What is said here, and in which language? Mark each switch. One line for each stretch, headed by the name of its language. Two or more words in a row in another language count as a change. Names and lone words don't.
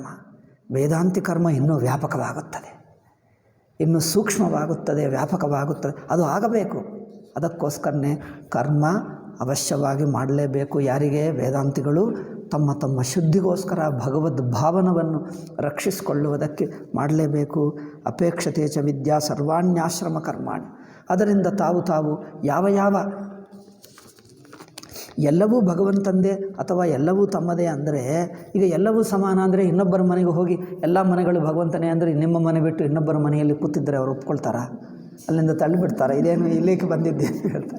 Kannada: ವೇದಾಂತಿ ಕರ್ಮ ಇನ್ನೂ ವ್ಯಾಪಕವಾಗುತ್ತದೆ, ಇನ್ನೂ ಸೂಕ್ಷ್ಮವಾಗುತ್ತದೆ, ವ್ಯಾಪಕವಾಗುತ್ತದೆ. ಅದು ಆಗಬೇಕು. ಅದಕ್ಕೋಸ್ಕರನೇ ಕರ್ಮ ಅವಶ್ಯವಾಗಿ ಮಾಡಲೇಬೇಕು. ಯಾರಿಗೆ? ವೇದಾಂತಿಗಳು ತಮ್ಮ ತಮ್ಮ ಶುದ್ಧಿಗೋಸ್ಕರ ಭಗವದ್ ಭಾವನವನ್ನು ರಕ್ಷಿಸಿಕೊಳ್ಳುವುದಕ್ಕೆ ಮಾಡಲೇಬೇಕು.
Sanskrit: ಅಪೇಕ್ಷತೆ ಚ ವಿದ್ಯಾ ಸರ್ವಾಣ್ಯಾಶ್ರಮ ಕರ್ಮಾಣಿ.
Kannada: ಅದರಿಂದ ತಾವು ಯಾವ ಎಲ್ಲವೂ ಭಗವಂತಂದೇ ಅಥವಾ ಎಲ್ಲವೂ ತಮ್ಮದೇ ಅಂದರೆ, ಈಗ ಎಲ್ಲವೂ ಸಮಾನ ಅಂದರೆ ಇನ್ನೊಬ್ಬರ ಮನೆಗೆ ಹೋಗಿ ಎಲ್ಲ ಮನೆಗಳು ಭಗವಂತನೇ ಅಂದರೆ ನಿಮ್ಮ ಮನೆ ಬಿಟ್ಟು ಇನ್ನೊಬ್ಬರ ಮನೆಯಲ್ಲಿ ಕೂತಿದ್ದರೆ ಅವರು ಒಪ್ಕೊಳ್ತಾರಾ? ಅಲ್ಲಿಂದ ತಳ್ಳಿಬಿಡ್ತಾರೆ. ಇದೇನು ಇಲ್ಲಿಗೆ ಬಂದಿದ್ದೆ ಅಂತ ಹೇಳ್ತಾರೆ.